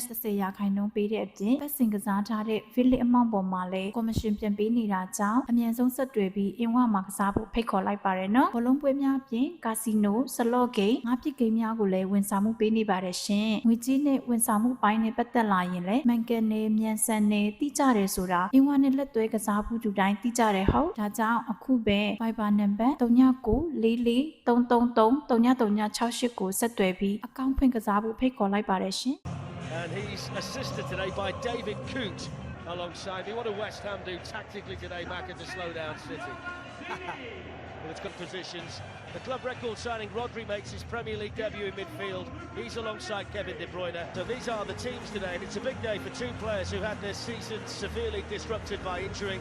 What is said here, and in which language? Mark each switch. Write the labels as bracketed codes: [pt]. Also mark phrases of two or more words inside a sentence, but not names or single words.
[my] 30% ပေးတဲ့အပြင်ပတ်စင်ကစားထားတဲ့ Village အမောင့်ပေါ်မှာလည်းကော်မရှင်ပြန်ပေးနေတာကြောင့်အမြန်ဆုံးဆက်တွယ်ပြီး A1 မှာကစားဖို့ဖိတ်ခေါ်လိုက်ပါတယ်နော်။ဘောလုံးပွဲများအပြင်ကာစီနိုစလော့ဂိမ်းငါးပစ်ဂိမ်းများကိုလည်းဝန်ဆောင်မှုပေးနေပါတယ်ရှင်။ငွေကြေးနဲ့ဝန်ဆောင်မှုပိုင်းနဲ့ပတ်သက်လာရင်လည်းမှန်ကန်နေမြန်ဆန်နေတိကျတယ်ဆိုတာ A1 နဲ့လက်သွဲကစားဖို့သူတိုင်းတိကျတယ်ဟုတ်ဒါကြောင့်အခုပဲ Viber နံပါတ်399443333938ကိုဆက်သွယ်ပြီးအကောင့်ဖွင့်ကစားဖို့ဖိတ်ခေါ်လိုက်ပါတယ်ရှင် [en] And he's assisted today by David Coote alongside me. What do West Ham do tactically today, Macca, to slow down City? Well, it's got positions. The club record signing Rodri makes his Premier League debut in midfield. He's alongside Kevin De Bruyne. So these are the teams today, and it's a big day for two players who had their season severely disrupted by injury.